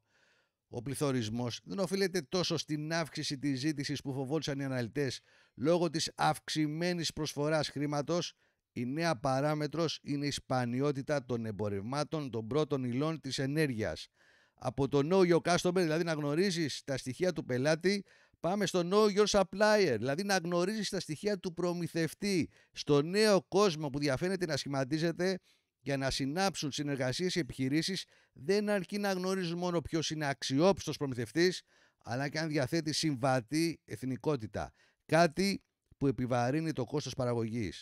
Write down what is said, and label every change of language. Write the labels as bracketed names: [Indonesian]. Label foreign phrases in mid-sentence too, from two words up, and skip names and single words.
[Greek] Ο πληθωρισμός δεν οφείλεται τόσο στην αύξηση της ζήτησης που φοβόντουσαν οι αναλυτές λόγω της αυξημένης προσφοράς χρήματος. Η νέα παράμετρος είναι η σπανιότητα των εμπορευμάτων των πρώτων υλών της ενέργειας. Από το [English] know your customer, [Greek] δηλαδή να γνωρίζεις τα στοιχεία του πελάτη, πάμε στο [English] know your supplier, [Greek] δηλαδή να γνωρίζεις τα στοιχεία του προμηθευτή. Στο νέο κόσμο που διαφαίνεται να σχηματίζεται, για να συνάψουν συνεργασίες οι επιχειρήσεις, δεν αρκεί να γνωρίζουν μόνο ποιος είναι αξιόπιστος προμηθευτής, αλλά και αν διαθέτει συμβατή εθνικότητα. Κάτι που επιβαρύνει το κόστος παραγωγής.